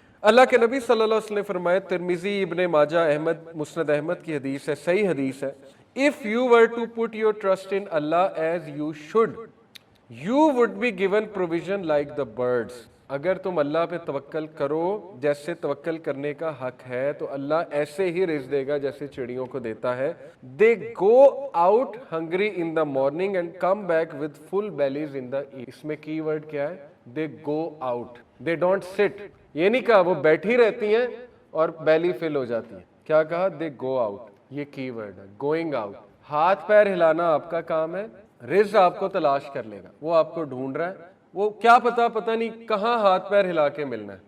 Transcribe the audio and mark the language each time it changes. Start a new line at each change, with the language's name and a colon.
Urdu: اللہ کے نبی صلی اللہ علیہ وسلم نے فرمایا، ترمذی، ابن ماجہ، احمد، مسند احمد کی حدیث ہے، صحیح حدیث ہے،
English: if you were to put your trust in Allah as you should, you would be given provision like the birds.
Urdu: اگر تم اللہ پہ توکل کرو جیسے توکل کرنے کا حق ہے تو اللہ ایسے ہی رزق دے گا جیسے چڑیوں کو دیتا ہے.
English: they go out hungry in the morning and come back with full bellies in the evening.
Urdu: اس میں کی ورڈ کیا ہے؟
English: they go out, they don't sit.
Urdu: یہ نہیں کہا وہ بیٹھی رہتی ہیں اور بیلی فل ہو جاتی ہیں، کیا کہا؟
English: they go out.
Urdu: یہ کی ورڈ ہے، گوئنگ آؤٹ. ہاتھ پیر ہلانا آپ کا کام ہے، رزق آپ کو تلاش کر لے گا، وہ آپ کو ڈھونڈ رہا ہے، وہ کیا پتہ نہیں کہاں ہاتھ پیر ہلا کے ملنا ہے.